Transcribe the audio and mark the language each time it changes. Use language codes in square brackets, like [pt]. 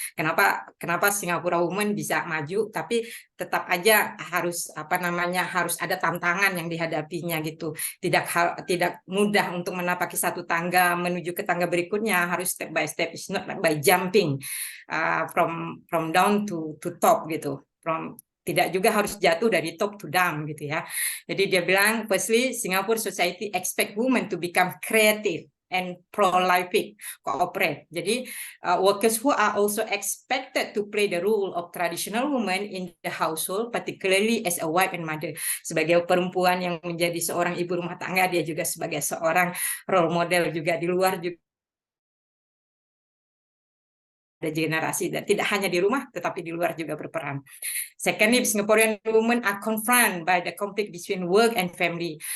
[id] Kenapa Singapura woman bisa maju, tapi tetap aja harus harus ada tantangan yang dihadapinya gitu. Tidak mudah untuk menapaki satu tangga menuju ke tangga berikutnya, harus [en] step by step, it's not by jumping from down to top [id] gitu. Tidak juga harus jatuh dari [en] top to down [id] gitu ya. Jadi dia bilang, [en] firstly, Singapore society expect women to become creative and prolific, cooperate. Jadi workers who are also expected to play the role of traditional women in the household, particularly as a wife and mother. [id] Sebagai perempuan yang menjadi seorang ibu rumah tangga, dia juga sebagai seorang role model juga di luar juga generasi, dan tidak hanya di rumah tetapi di luar juga berperan. [en] Secondly, Singaporean women are confronted by the conflict between work and family.